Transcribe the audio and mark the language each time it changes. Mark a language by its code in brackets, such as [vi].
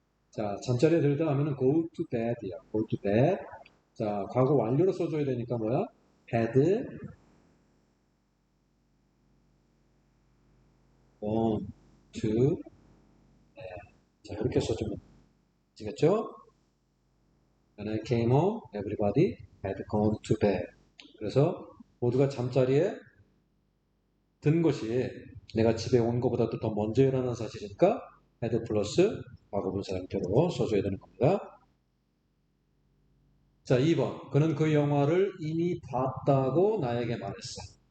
[ko] 자, 잠자리에 들다 하면은 [en] go to bed [ko] 이야. [en] go to bed. [ko] 자, 과거 완료로 써줘야 되니까 뭐야? [en] had gone to. [ko] 자, 이렇게 써주면 되겠죠? [en] When I came home, everybody had gone to bed. [ko] 그래서 모두가 잠자리에 든 것이 내가 집에 온 것보다도 더 먼저 일어난 사실이니까 had 플러스 과거분사 형태로 써줘야 되는 겁니다. 자, 2번. 그는 그 영화를 이미 봤다고 나에게 말했어.